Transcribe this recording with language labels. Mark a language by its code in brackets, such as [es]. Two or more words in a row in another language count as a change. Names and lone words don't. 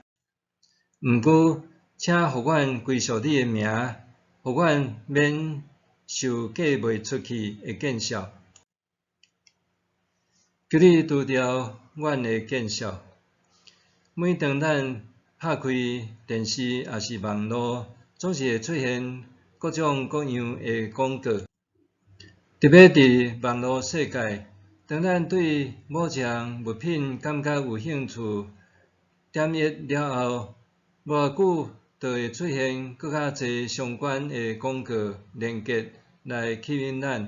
[nan] 毋过，请互阮归属你的名，互阮免受嫁袂出去的见笑。求你除掉阮的见笑。” 每当咱拍开电视也是网络，总是会出现各种各样的广告。特别伫网络世界，当咱对某项物品感觉有兴趣，点阅了后，无偌久就会出现更较侪相关的广告连结来吸引咱。